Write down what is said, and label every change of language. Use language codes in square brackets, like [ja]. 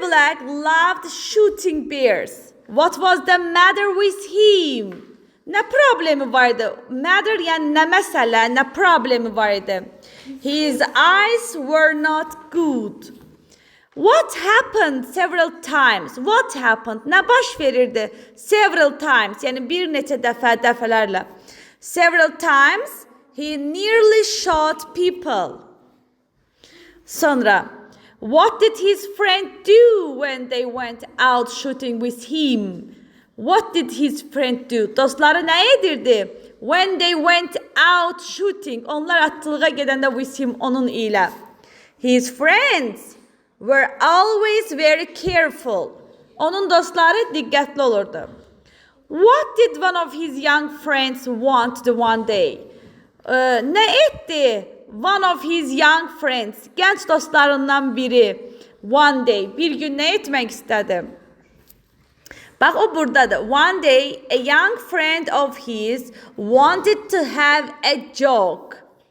[en] Black loved shooting bears. What was the matter with him? [az] Nə problemi vardı? Matter yəni nə məsələ, nə problemi vardı? [en] His eyes were not good. What happened several times? What happened? Nə baş verirdi? [az] Several times, [en] yəni bir neçə dəfələrlə. Several times he nearly shot people. Sonra, what did his friend do when they went out shooting with him? What did his friend do? Dostları nə edirdi? When they went out shooting. [az] Onlar atılığa gedəndə with him onun ilə. [en] His friends were always very careful. [az] Onun dostları diqqətli olurdu. [en] What did one of his young friends want the one day? [az] Nə etdi? One of his young friends, gənc dostlarından biri, one day, bir gün nə etmək istədi? Bax o buradadır. [en] One day, a young friend of his wanted to have a joke.